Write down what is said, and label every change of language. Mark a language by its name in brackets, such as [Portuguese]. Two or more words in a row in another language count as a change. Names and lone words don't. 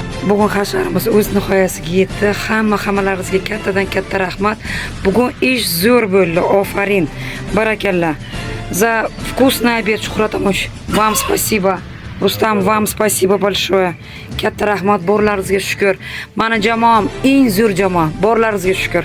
[Uzbek] bugun hasharimiz o'z nihoyasiga yetdi. Hammalaringizga kattadan katta rahmat. Bugun ish zo'r bo'ldi. Ofarin. Barakallah. [Russian] За вкусный обед, Шухратамуш. Вам спасибо. Rustam, вам спасибо большое. [Uzbek] Katta rahmat, borlaringizga shukr. Mani jamoam eng zo'r jamoa. Borlaringizga shukr.